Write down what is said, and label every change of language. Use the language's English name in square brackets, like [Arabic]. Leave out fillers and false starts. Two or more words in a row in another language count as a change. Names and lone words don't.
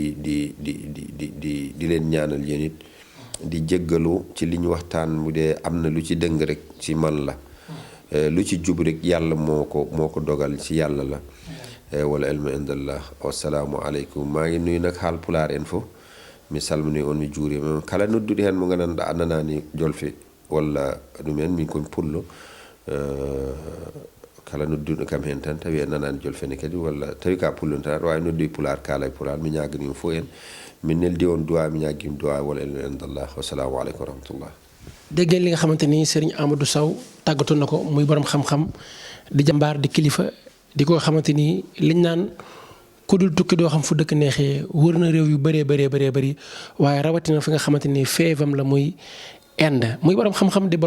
[Wolof] leen ñaanal yéen it di jéggalu ci li ñu waxtaan bu dee am na lu ci dëng rek ci man la lu ci jub rek yàlla moo ko dogal ci yàlla la [Arabic] والعلم عند الله والسلام عليكم [Wolof] maa ngi nuyu nag [Fula] Haalpulaar en fof mi salmini on mi juurima kala nodduɗo heen mo gandanɗa annanani jolfe walla ɗum en min komi pullo kala nodduɗo kam heen tan tawi en nanani jolfene kadi walla tawi ka pullo tan aɗa wawi noddude pular kaala e pular mi ñaganima fof en min neldi on duwa mi ñaguima duwa [Arabic] والعلم عند الله والسلام عليكم ورحمة الله [Wolof] dégg li nga xamante ni Serigne Amadou Sow tàggatu na ko muy borom xam-xam di jàmbaar di kilifa di ko xamante ni liñ naan ku dul tukki doo xam fu dëkk neexee wër na réew yu bëree bëri waaye rawatina fi nga xamante ni feevam la muy Inde muy borom xam-xam di